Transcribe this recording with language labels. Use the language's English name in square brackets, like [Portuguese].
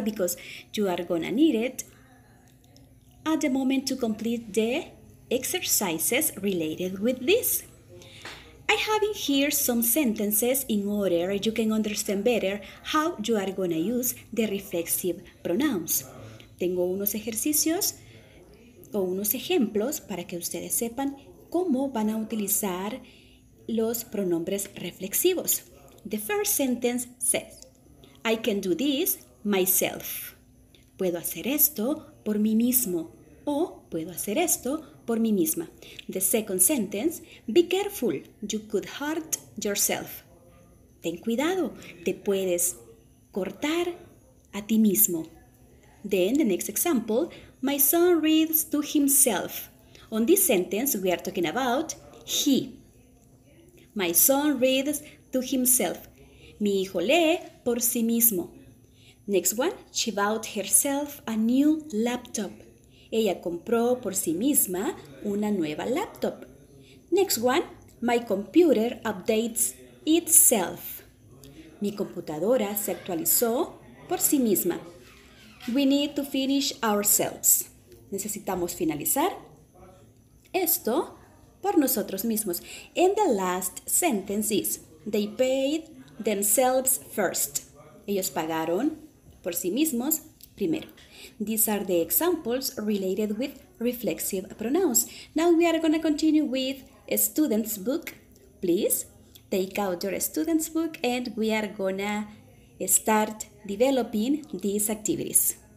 [English] Because you are gonna need it at the moment to complete the exercises related with this. I have in here some sentences in order you can understand better how you are gonna use the reflexive pronouns. [Spanish] Tengo unos ejercicios o unos ejemplos para que ustedes sepan cómo van a utilizar los pronombres reflexivos. [English] The first sentence says, I can do this myself. [Spanish] Puedo hacer esto por mí mismo o puedo hacer esto por mí misma. [English] The second sentence, be careful, you could hurt yourself. [Spanish] Ten cuidado, te puedes cortar a ti mismo. [English] Then the next example, my son reads to himself. On this sentence, we are talking about he. My son reads to himself. [Spanish] Mi hijo lee por sí mismo. [English] Next one, she bought herself a new laptop. [Spanish] Ella compró por sí misma una nueva laptop. [English] Next one, my computer updates itself. [Spanish] Mi computadora se actualizó por sí misma. [English] We need to finish ourselves. [Spanish] Necesitamos finalizar esto por nosotros mismos. [English] And the last sentence is, they paid themselves first. [Spanish] Ellos pagaron por sí mismos primero. [English] These are the examples related with reflexive pronouns. Now we are going to continue with a student's book. Please take out your student's book and we are going to start developing these activities.